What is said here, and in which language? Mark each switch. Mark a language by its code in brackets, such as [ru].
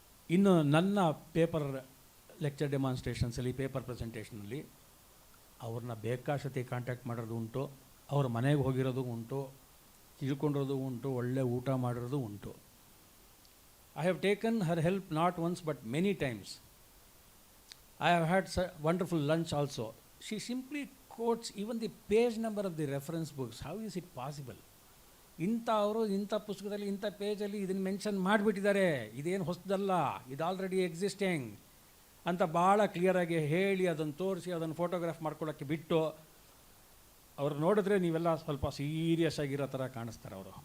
[kn] ಇನ್ನು ನನ್ನ paper lecture ಡೆಮಾನ್ಸ್ಟ್ರೇಷನ್ಸಲ್ಲಿ, paper ಪ್ರೆಸೆಂಟೇಷನಲ್ಲಿ ಅವ್ರನ್ನ ಬೇಕಾಶತಿ ಕಾಂಟ್ಯಾಕ್ಟ್ ಮಾಡೋದು ಉಂಟು, ಅವ್ರ ಮನೆಗೆ ಹೋಗಿರೋದು ಉಂಟು, ತಿಳ್ಕೊಂಡಿರೋದು ಉಂಟು, ಒಳ್ಳೆ ಊಟ ಮಾಡಿರೋದು ಉಂಟು. [en] I have taken her help not once but many times. I have had wonderful lunch also. She simply quotes even the page number of the reference books. How is it possible? [kn] ಅವರು ಇಂಥ ಪುಸ್ತಕದಲ್ಲಿ ಇಂಥ ಪೇಜಲ್ಲಿ ಇದನ್ನು mention ಮಾಡಿಬಿಟ್ಟಿದ್ದಾರೆ, ಇದೇನು ಹೊಸದಲ್ಲ, ಇದು already existing ಅಂತ ಭಾಳ ಕ್ಲಿಯರಾಗಿ ಹೇಳಿ ಅದನ್ನು ತೋರಿಸಿ ಅದನ್ನು ಫೋಟೋಗ್ರಾಫ್ ಮಾಡ್ಕೊಳ್ಳೋಕ್ಕೆ ಬಿಟ್ಟು, ಅವ್ರು ನೋಡಿದ್ರೆ ನೀವೆಲ್ಲ ಸ್ವಲ್ಪ ಸೀರಿಯಸ್ ಆಗಿರೋ ಥರ ಕಾಣಿಸ್ತಾರೆ.